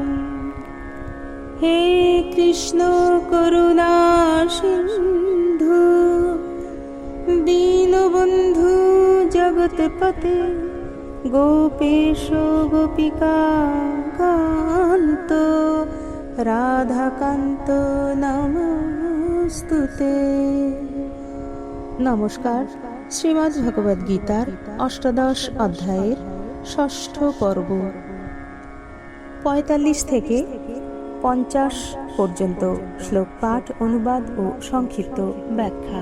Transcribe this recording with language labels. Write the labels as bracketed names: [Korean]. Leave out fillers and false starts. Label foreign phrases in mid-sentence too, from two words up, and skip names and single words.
[Sanskrit] हे कृष्ण करुणा सिन्धु दीनबन्धु जगत्पते गोपेश गोपिका कान्त राधाकान्त नमस्तुते। [Hindi] नमस्कार। [Bangla] শ্রীমদ্ ভগবদ গীতার অষ্টাদশ অধ্যায়ের ষষ্ঠ পর্ব ৪৫ থেকে ৫০ পর্যন্ত শ্লোক পাঠ, অনুবাদ ও সংক্ষিপ্ত ব্যাখ্যা।